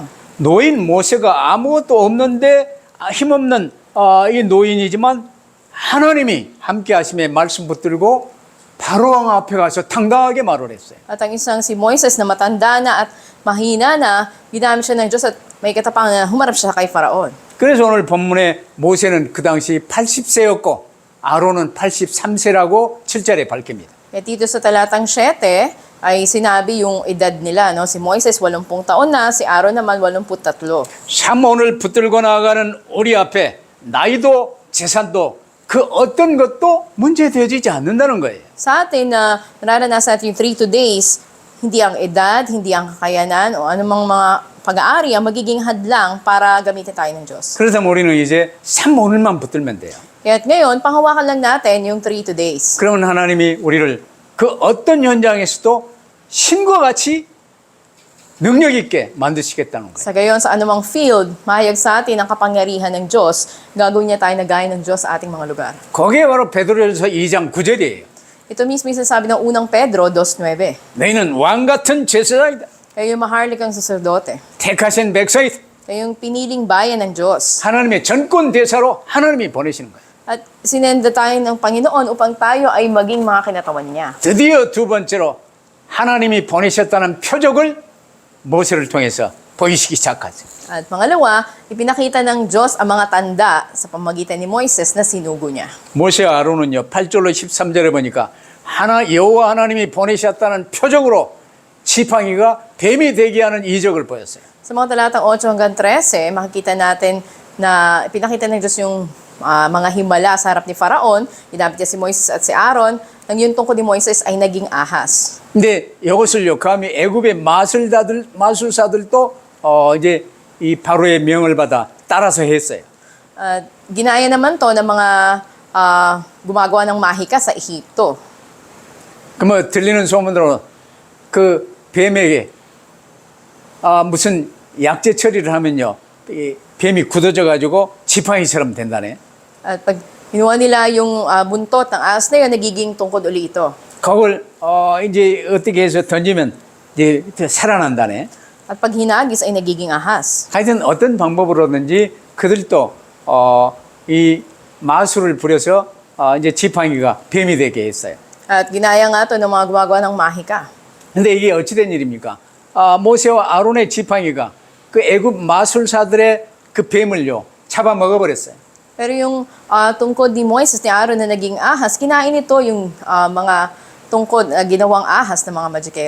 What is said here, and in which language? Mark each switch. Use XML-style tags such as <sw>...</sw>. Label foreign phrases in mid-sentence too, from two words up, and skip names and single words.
<ko>노인 모세가 아무것도 없는데 힘없는 이 노인이지만 하나님이 함께 하심에 말씀 붙들고 바로 왕 앞에 가서 당당하게 말을 했어요.</ko> <tl>At ang isang si Moises na matanda na at mahina na, ginamit siya ng Diyos at may katapang na humarap siya kay Faraon.</tl> <ko>그래서 오늘 본문에 모세는 그 당시 80세였고 아론은 83세라고 7절에 밝힙니다.</ko> <tl>Kaya dito sa talatang 7 ay sinabi yung edad nila. No? Si Moises 80 taon na, si Aaron naman 83.</tl> <ko>3오늘 붙들고 나아가는 우리 앞에 나이도 재산도 그 어떤 것도 문제되어지지 않는다는 거예요.</ko> <tl>Sa atin na nararanasan natin yung 3 days, hindi ang edad, hindi ang kakayanan o anumang mga pag-aari ang magiging hadlang para gamitin tayo ng Diyos.</tl> <ko>그래서 우리는 이제 3오늘만 붙들면 돼요.</ko> <tl>Kaya ngayon, panghawakan lang natin yung 3 days.</tl> <ko>그러면 하나님이 우리를 그 어떤 현장에서도 신과 같이 능력 있게 만드시겠다는 거예요.</ko> <tl>Sa gayon, sa anumang field, mahayag sa atin ang kapangyarihan ng Diyos. Gagawin niya tayo na gaya ng Diyos sa ating mga lugar.</tl> <ko>거기에 바로 베드로전서 2장 9절이에요.</ko> <tl>Ito mismo yung sinasabi ng unang Pedro 2:9.</tl> <ko>너희는 왕 같은 제사장이다.</ko> <tl>Kayo yung maharlikang saserdote.</tl> <ko>택하신 백성이다.</ko> <tl>Kayo yung piniling bayan ng Diyos.</tl> <ko>하나님의 전권 대사로 하나님이 보내시는 거예요.</ko> <tl>At sinenda tayo ng Panginoon upang tayo ay maging mga kinatawan niya.</tl> <ko>드디어 두 번째로 하나님이 보내셨다는 표적을 모세를 통해서 보이시기 시작하죠.</ko> <tl>At pangalawa, ipinakita ng Diyos ang mga tanda sa pamagitan ni Moises na sinugo niya.</tl> <ko>모세와 아론은요 8절로 13절에 보니까 여호와 하나님이 보내셨다는 표적으로 지팡이가 뱀이 되게 하는 이적을 보였어요.</ko> <tl>Sa mga talatang 8 hanggang 13, makikita natin na ipinakita ng Diyos yung mga himala sa harap ni Faraon. Ginamit niya si Moises at si Aaron. Nang yung tungkol ni Moises ay naging ahas.</tl> <ko>근데 이것을요 감히 애굽의 마술사들도 이제 이 바로의 명을 받아 따라서 했어요.</ko> <tl>Ginaya naman to ng mga gumagawa ng mahika sa Ehipto.</tl> <ko>그뭐 들리는 소문으로 그 뱀에게 무슨 약재 처리를 하면요 이 뱀이 굳어져 가지고 지팡이처럼 된다네.</ko> <tl>At pag kinuha nila yung buntot ng ahas na yun, nagiging tungkod uli ito.</tl> <ko>그걸 이제 어떻게 해서 던지면 이제 살아난다네.</ko> <tl>At pag hinagis ay nagiging ahas.</tl> <ko>하여튼 어떤 방법으로든지 그들도 이 마술을 부려서 이제 지팡이가 뱀이 되게 했어요.</ko> <tl>At ginaya nga ito ng mga gumagawa ng mahika.</tl> <ko>근데 이게 어찌된 일입니까? 모세와 아론의 지팡이가 그 애굽 마술사들의 그 뱀을요 잡아먹어 버렸어요.</ko> <tl>Pero yung tungkod ni Moises ni Aaron na naging ahas, kinain ito yung mga tungkod ginawang ahas ng mga magikero.</tl>